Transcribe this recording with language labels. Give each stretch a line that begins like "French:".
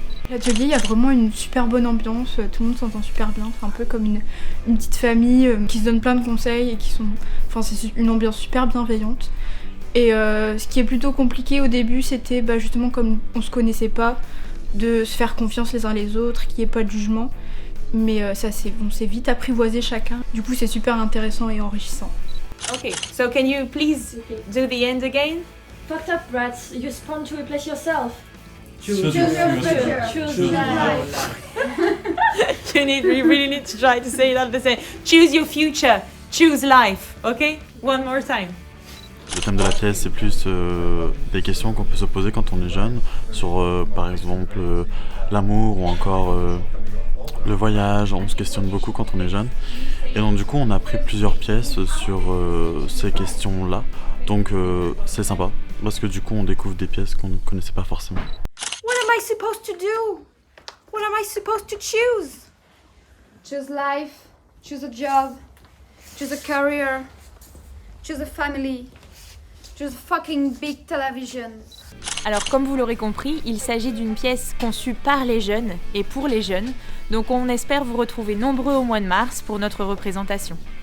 French: L'atelier, il y a vraiment une super bonne ambiance, tout le monde s'entend super bien, c'est un peu comme une petite famille qui se donne plein de conseils et c'est une ambiance super bienveillante. Et ce qui est plutôt compliqué au début, c'était justement comme on se connaissait pas, de se faire confiance les uns les autres, qu'il n'y ait pas de jugement. Mais on s'est vite apprivoisé chacun. Du coup, c'est super intéressant et enrichissant.
English: Okay, so can you please do the end again? Fucked up brats, you spawn to replace yourself. Choose your future. Choose life. You really need to try to say that the same. Choose your future, choose life, okay? One more time.
French: Le thème de la pièce, c'est plus des questions qu'on peut se poser quand on est jeune, sur par exemple l'amour ou encore le voyage. On se questionne beaucoup quand on est jeune. Et donc du coup, on a pris plusieurs pièces sur ces questions-là. Donc c'est sympa, parce que du coup, on découvre des pièces qu'on ne connaissait pas forcément.
English: What am I supposed to do? What am I supposed to choose? Choose life, choose a job, choose a career, choose a family. Just fucking big television.
French: Alors comme vous l'aurez compris, il s'agit d'une pièce conçue par les jeunes et pour les jeunes. Donc on espère vous retrouver nombreux au mois de mars pour notre représentation.